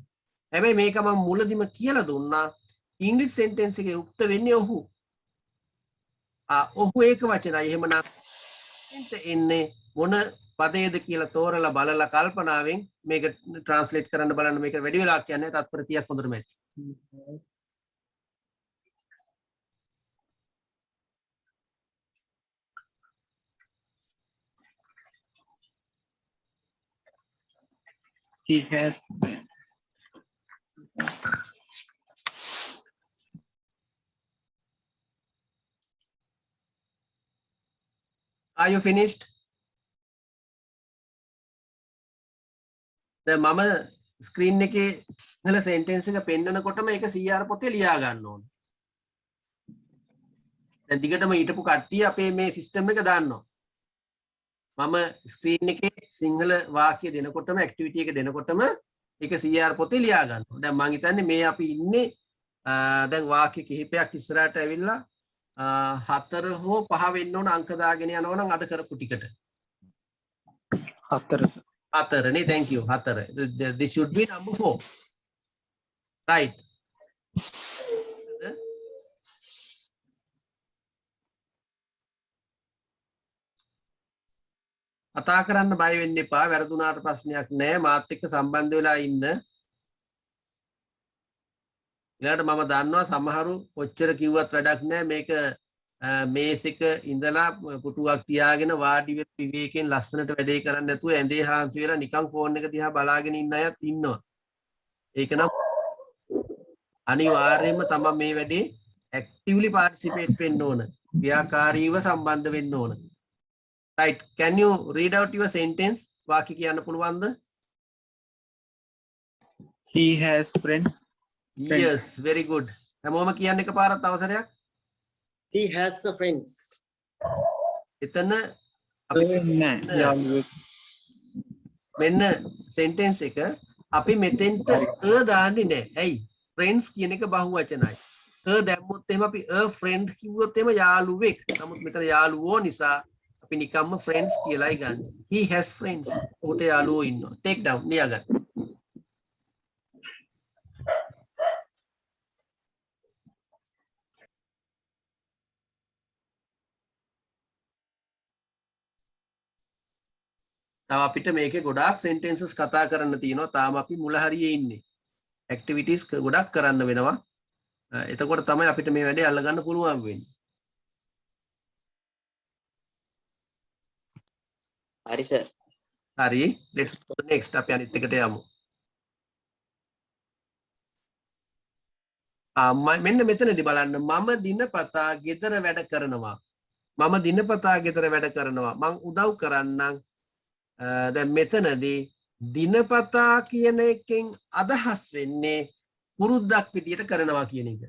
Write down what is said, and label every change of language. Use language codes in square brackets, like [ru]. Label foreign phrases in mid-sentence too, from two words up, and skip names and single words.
[si] හැබැයි මේක මම මුලදිම කියලා දුන්නා. ඉංග්‍රීසි සෙන්ටෙන්ස් එකේ යුක්ත වෙන්නේ ඔහු. ඔහු ඒක වචනයි. එහෙමනම් එන්නේ මොන පදයේද කියලා තෝරලා බලලා කල්පනාවෙන් මේක ට්‍රාන්ස්ලේට් කරන්න බලන්න. මේක වැඩි වෙලා කියන්නේ තත්පර 30ක් හොඳටම ඇති. [en] He has. Are you finished? [si] දැන් මම ස්ක්‍රීන් එකේ ඉහළ සෙන්ටෙන්ස් එක පෙන්නනකොටම ඒක CR පොතේ ලියා ගන්න ඕනේ. දැන් දිගටම හිටපු කට්ටිය අපේ මේ සිස්ටම් එක දාන්නවා. මම ස්ක්‍රීන් එකේ සිංහල වාක්‍ය දෙනකොටම ඇක්ටිවිටි එක දෙනකොටම ඒක CR පොතේ ලියා ගන්නවා. දැන් මම හිතන්නේ මේ අපි ඉන්නේ දැන් වාක්‍ය කිහිපයක් ඉස්සරහට ඇවිල්ලා 4 හෝ 5 වෙන්න ඕන අංක දාගෙන යනවා නම් අද කරපු ටිකට. 4 නේ. [en] thank you. 4. This should be number 4. right. [si] කතා කරන්න බය වෙන්න එපා. වැරදුනාට ප්‍රශ්නයක් නැහැ. මාත් එක්ක සම්බන්ධ වෙලා ඉන්න. ඊළඟට මම දන්නවා සමහරු කොච්චර කිව්වත් වැඩක් නැහැ. මේක මේස් එක ඉඳලා පුටුවක් තියාගෙන වාඩි වෙලා විවේකයෙන් ලස්සනට වැඩේ කරන්න නැතුව ඇඳේ හාන්සි වෙලා නිකන් ෆෝන් එක දිහා බලාගෙන ඉන්න අයත් ඉන්නවා. ඒක නම් අනිවාර්යයෙන්ම තමයි මේ වැඩේ [en] actively participate [si] වෙන්න ඕන. ක්‍රියාකාරීව සම්බන්ධ වෙන්න ඕන. [en] right, can you read out your sentence? [si] වාක්‍ය කියන්න පුළුවන්ද? [en] He has friends. yes, very good. [si] හැමෝම කියන්න එකපාරක් අවසරයක්. [en] He has a friends. [si] එතන අපි නෑ යාළුවෙක්. මෙන්න sentence එක අපි මෙතෙන්ට දාන්නේ නැහැ. ඇයි? friends කියන එක බහුවචනයි. දැම්මොත් එහෙම අපි [en] a friend [si] කිව්වොත් එහෙම යාළුවෙක්. නමුත් මෙතන යාළුවෝ නිසා අපි නිකම්ම friends කියලායි ගන්න. [en] He has friends. [si] ඔහුට යාළුවෝ ඉන්නවා. [en] take down ලියාගන්න. [si] තව අපිට මේකේ ගොඩාක් sentences කතා කරන්න තියෙනවා. තාම අපි මුල හරියේ ඉන්නේ. activities ගොඩක් කරන්න වෙනවා. එතකොට තමයි අපිට මේ වැඩේ අල්ලගන්න පුළුවන් වෙන්නේ. හරි සර්. හරි, [en] let's go to next. [si] අපි අනිත් එකට යමු. මෙන්න මෙතනදී බලන්න මම දිනපතා ගෙදර වැඩ කරනවා. මම දිනපතා ගෙදර වැඩ කරනවා. මං උදව් කරන්නම්. දැන් මෙතනදී දිනපතා කියන එකෙන් අදහස් වෙන්නේ පුරුද්දක් විදියට කරනවා කියන එක.